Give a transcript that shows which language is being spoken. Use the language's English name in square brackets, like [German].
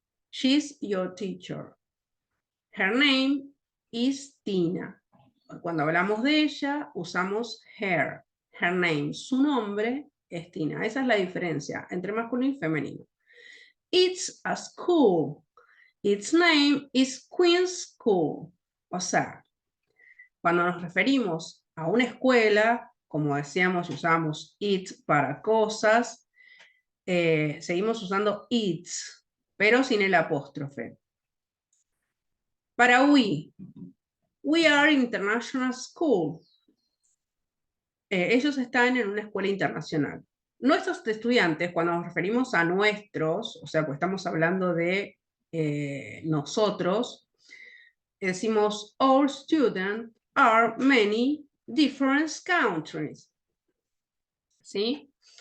[English] She's your teacher. Her name is Tina. [Spanish] Cuando hablamos de ella, usamos her. [English] Her name, [Spanish] su nombre es Tina. Esa es la diferencia entre masculino y femenino. [English] It's a school. Its name is Queen's School. [Spanish] O sea, cuando nos referimos a una escuela, como decíamos, usamos it para cosas, seguimos usando its, pero sin el apóstrofe. [English] Para we are international school. [Spanish] Ellos están en una escuela internacional. Nuestros estudiantes, cuando nos referimos a nuestros, o sea, pues estamos hablando de nosotros, decimos [English] all students are many different countries. [Spanish] ¿Sí?